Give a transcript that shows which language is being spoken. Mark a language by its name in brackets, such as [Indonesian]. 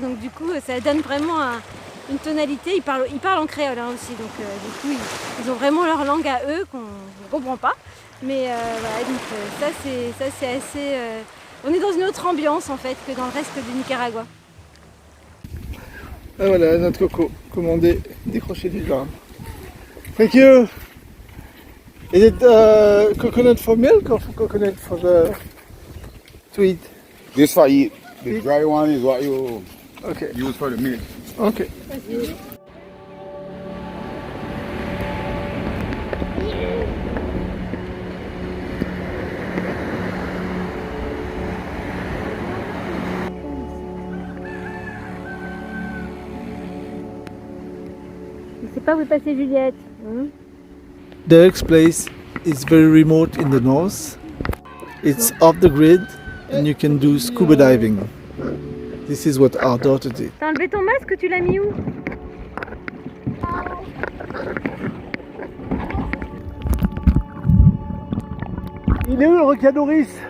[French] Donc du coup ça donne vraiment une tonalité. Ils parlent en créole aussi, donc du coup ils ont vraiment leur langue à eux qu'on ne comprend pas. Mais voilà, donc ça c'est assez... on est dans une autre ambiance en fait que dans le reste du Nicaragua. Ah voilà, notre coco, commandé, décroché du jardin. [English] Thank you. Is it coconut for milk or for coconut for the sweet? This for eat. The dry one is what you use for the milk. Okay. [French] Je ne sais pas où est passée Juliette. [English] Derek's place is very remote in the north. It's off the grid and you can do scuba diving. This is what our daughter did. [French] T'as enlevé ton masque, tu l'as mis où? Il est où le requin Doris?